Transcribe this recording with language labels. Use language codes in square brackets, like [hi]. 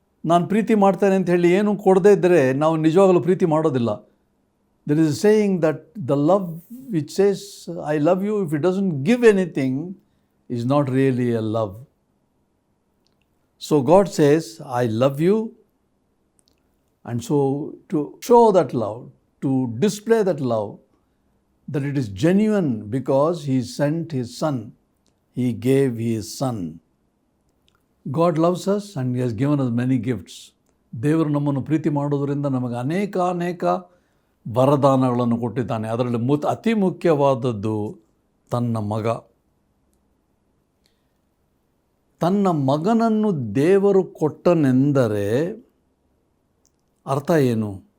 [kn] ನಾನು ಪ್ರೀತಿ ಮಾಡ್ತೇನೆ ಅಂತ ಹೇಳಿ ಏನು ಕೊಡದೇ ಇದ್ದರೆ ನಾವು ನಿಜವಾಗಲೂ ಪ್ರೀತಿ ಮಾಡೋದಿಲ್ಲ. [en] There is a saying that the love which says I love you, if it doesn't give anything, is not really a love. So God says I love you, and so to show that love, to display that love, that it is genuine because He sent His Son. He gave His Son. God loves us and He has given us many gifts. [kn] ದೇವರು ನಮ್ಮನ್ನು ಪ್ರೀತಿ ಮಾಡೋದರಿಂದ ನಮಗೆ ಅನೇಕ ವರದಾನಗಳನ್ನು ಕೊಟ್ಟಿದ್ದಾನೆ. ಅದರಲ್ಲಿ ಅತಿ ಮುಖ್ಯವಾದದ್ದು ತನ್ನ ಮಗ. ತನ್ನ ಮಗನನ್ನು ದೇವರು ಕೊಟ್ಟನೆಂದರೆ ಅರ್ಥ ಏನು?